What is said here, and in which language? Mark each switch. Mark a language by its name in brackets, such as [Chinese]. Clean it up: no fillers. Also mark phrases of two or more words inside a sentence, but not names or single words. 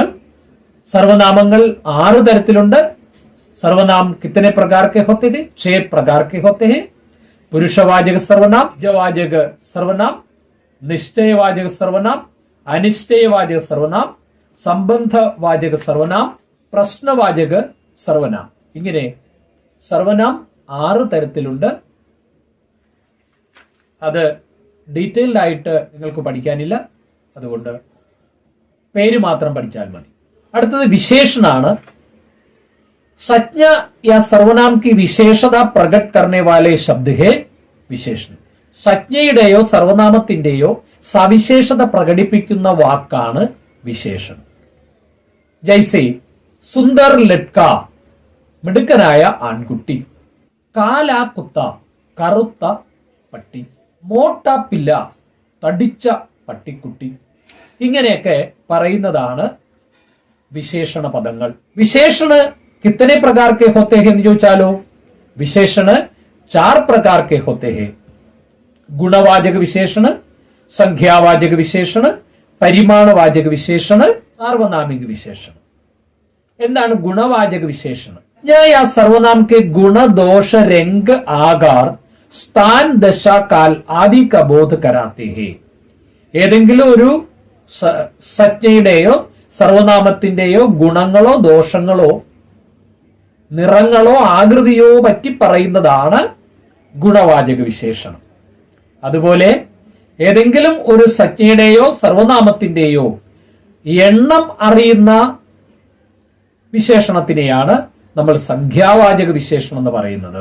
[Malayalam] സർവനാമങ്ങൾ 6 തരത്തിലുണ്ട്. [Hindi] സർവനാം कितने प्रकार के होते हैं? 6 प्रकार के होते हैं. पुरुषवाचक सर्वनाम, निजवाचक सर्वनाम, निश्चयवाचक सर्वनाम, अनिश्चयवाचक सर्वनाम, [Malayalam] സംബന്ധവാചക സർവനാം, പ്രശ്നവാചക സർവനാം. ഇങ്ങനെ സർവനാം 6 തരത്തിലുണ്ട്. അത് ഡീറ്റെയിൽഡ് ആയിട്ട് നിങ്ങൾക്ക് പഠിക്കാനില്ല, അതുകൊണ്ട് പേര് മാത്രം പഠിച്ചാൽ മതി. അടുത്തത് വിശേഷണാണ്. [Hindi] संज्ञा या सर्वनाम की विशेषता प्रकट करने वाले शब्द है विशेषण. [Malayalam] സംജ്ഞയുടെയോ സർവനാമത്തിന്റെയോ സവിശേഷത പ്രകടിപ്പിക്കുന്ന വാക്കാണ് വിശേഷണം. [Hindi] जैसे सुंदर लड़का, [Malayalam] മിടുക്കനായ ആൺകുട്ടി. [Hindi] काला कुत्ता, [Malayalam] കറുത്ത പട്ടി. [Hindi] मोटा पिल्ला, [Malayalam] തടിച്ച പട്ടിക്കുട്ടി. ഇങ്ങനെയൊക്കെ പറയുന്നതാണ് വിശേഷണ പദങ്ങൾ. [Hindi] വിശേഷണ कितने प्रकार के होते हैं [Malayalam] എന്ന് ചോദിച്ചാലോ, [Hindi] विशेषण 4 प्रकार के होते हैं. गुणवाचक विशेषण, संख्यावाचक विशेषण, [Malayalam] പരിമാണവാചക വിശേഷണ, സാർവനാമിക വിശേഷണ. എന്താണ് ഗുണവാചക വിശേഷണം? [Hindi] या सर्वनाम के गुण, दोष, रंग, आकार, स्थान, दशा, काल आदि का बोध कराते हैं. [Malayalam] ഏതെങ്കിലും ഒരു സംജ്ഞയുടെയോ സർവനാമത്തിന്റെയോ ഗുണങ്ങളോ ദോഷങ്ങളോ നിറങ്ങളോ ആകൃതിയോ പറ്റി പറയുന്നതാണ് ഗുണവാചക വിശേഷണം. അതുപോലെ ഏതെങ്കിലും ഒരു സംജ്ഞയുടെയോ സർവനാമത്തിന്റെയോ എണ്ണം അറിയുന്ന വിശേഷണത്തിനെയാണ് നമ്മൾ സംഖ്യാവാചക വിശേഷണം എന്ന് പറയുന്നത്.